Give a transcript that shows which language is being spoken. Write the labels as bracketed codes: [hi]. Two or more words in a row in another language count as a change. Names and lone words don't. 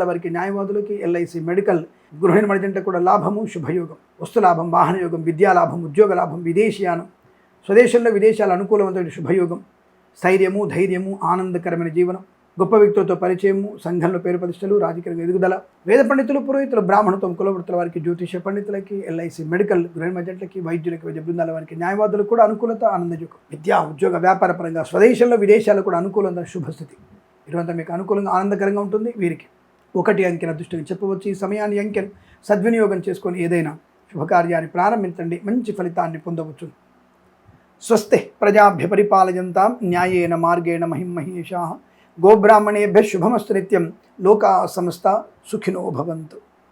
[te] వారికి, న్యాయవాదులకి, ఎల్ఐసి, మెడికల్, గృహ నిర్మాణ జంట కూడా లాభము, శుభయోగం, వస్తులాభం, వాహన యోగం, విద్యా లాభం, ఉద్యోగ లాభం, విదేశీయానం, స్వదేశంలో, విదేశాల అనుకూలవంతమైన శుభయోగం, స్థైర్యము, ధైర్యము, ఆనందకరమైన జీవనం, గొప్ప వ్యక్తులతో పరిచయము, సంఘంలో పేరు ప్రతిష్టలు, రాజకీయ ఎదుగుదల, వేద పండితులు, పురోహితులు, బ్రాహ్మణత్వం, కులవృత్తుల వారికి, జ్యోతిష పండితులకి, ఎల్ఐసి, మెడికల్, గృహ మధ్యట్లకి, వైద్యులకి, వైద్య బృందాల వారికి, న్యాయవాదులకు కూడా అనుకూలత, ఆనందయోగం. విద్యా, ఉద్యోగ, వ్యాపార పరంగా స్వదేశంలో, విదేశాల్లో కూడా అనుకూలంగా శుభస్థితి. ఇరువంతా మీకు అనుకూలంగా ఆనందకరంగా ఉంటుంది. వీరికి 1 అంకెన అదృష్టంగా చెప్పవచ్చు. ఈ సమయాన్ని అంకెను సద్వినియోగం చేసుకొని ఏదైనా శుభకార్యాన్ని ప్రారంభించండి, మంచి ఫలితాన్ని పొందవచ్చు. [sa] స్వస్తి ప్రజాభ్య పరిపాలయంతాం న్యాయేన మార్గేణ మహిమహేషాః. గోబ్రాహ్మణేభ్యः శుభమస్తు నిత్యం. లోకా సమస్తా సుఖినో భవంతు.